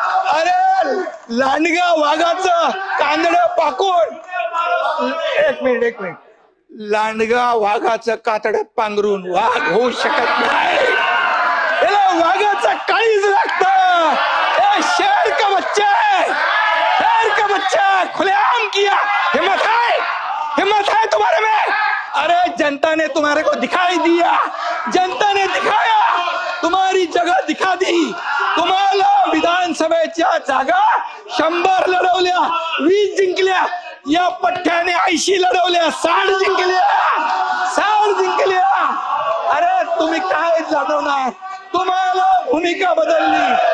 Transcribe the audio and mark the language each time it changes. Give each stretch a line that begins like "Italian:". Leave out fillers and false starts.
Marathi: अरे लांडगा वाघाचं कांदडं पाकून, एक मिनिट, लांडगा वाघाचं कातडं पांघरून वाघ होऊ शकत नाही। याला वाघाचं काळीज लागतं।
Hindi: शेर का बच्चा है, शेर का बच्चा है, खुलेआम किया। हिम्मत है, हिम्मत है तुम्हारे में। अरे जनता ने तुम्हारे को दिखाई दिया, जनता ने दिखाया, तुम्हारी जगह दिखा दी।
Marathi: तुम्हाला विधानसभेच्या जागा 100 लढवल्या, 20 जिंकल्या। या पठ्ठ्याने 80 लढवल्या, 60 जिंकल्या, 60 जिंकल्या। अरे तुम्ही काय लढवणार, तुम्हाला भूमिका बदलली।